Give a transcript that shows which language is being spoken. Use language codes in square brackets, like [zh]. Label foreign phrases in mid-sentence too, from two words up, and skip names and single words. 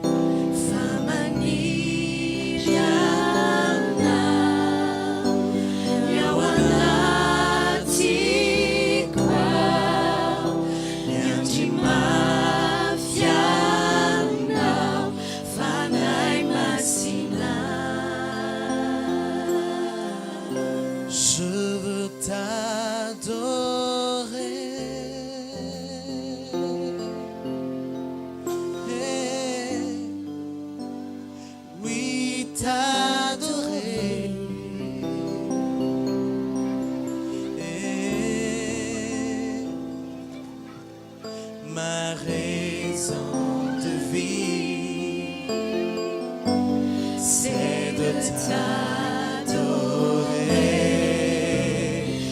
[mg] Famaniry anao, ny ao anatiko ao, miandry mafy anao, fanahy masina. [fr] Je veux t'adorer, oui t'adorer, ma raison de vie, c'est de t'adorer.